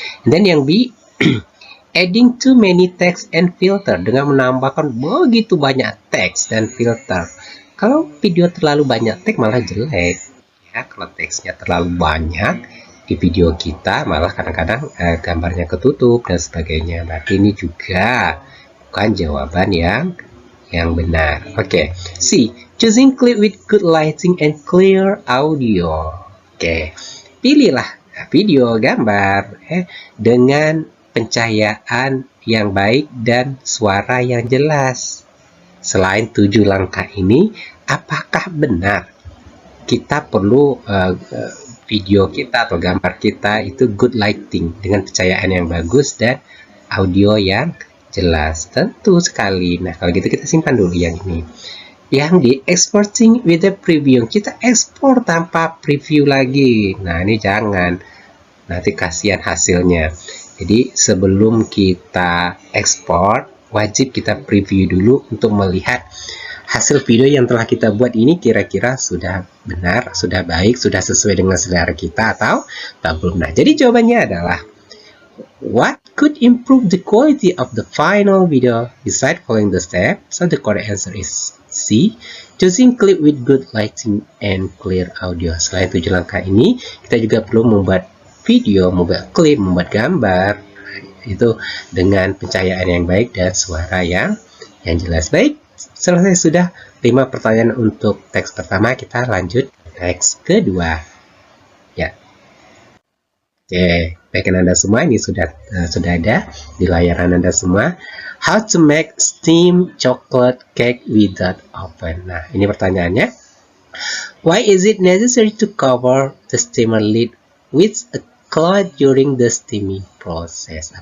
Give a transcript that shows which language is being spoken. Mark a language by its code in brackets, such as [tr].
[id] Dan yang B, [en] adding too many text and filter, [id] dengan menambahkan begitu banyak teks dan filter. Kalau video terlalu banyak teks malah jelek. Ya, kalau teksnya terlalu banyak di video kita malah kadang-kadang gambarnya ketutup dan sebagainya. Berarti ini juga bukan jawaban yang benar. Oke. [en] C, choosing clip with good lighting and clear audio. [id] Oke. Pilihlah video, gambar dengan pencahayaan yang baik dan suara yang jelas. Selain 7 langkah ini, apakah benar kita perlu video kita atau gambar kita itu [en] good lighting [id] dengan pencahayaan yang bagus dan audio yang jelas? Tentu sekali. Nah, kalau gitu kita simpan dulu yang ini. Yang di [en] exporting with the preview, [id] kita ekspor tanpa preview lagi. Nah, ini jangan, nanti kasihan hasilnya. Jadi sebelum kita ekspor, wajib kita preview dulu untuk melihat hasil video yang telah kita buat ini kira-kira sudah benar, sudah baik, sudah sesuai dengan selera kita atau belum. Nah, jadi jawabannya adalah [en] what could improve the quality of the final video besides following the steps? So the correct answer is C, choosing clip with good lighting and clear audio. [id] Selain 7 langkah ini, kita juga perlu membuat video, membuat klip, membuat gambar itu dengan pencahayaan yang baik dan suara yang jelas. Baik, selesai sudah 5 pertanyaan untuk teks pertama, kita lanjut teks kedua. Ya. Oke, baik Anda semua, ini sudah ada di layar Anda semua. [en] How to make steam chocolate cake without oven. [id] Nah, ini pertanyaannya. [en] Why is it necessary to cover the steamer lid with a cloth during the steaming process?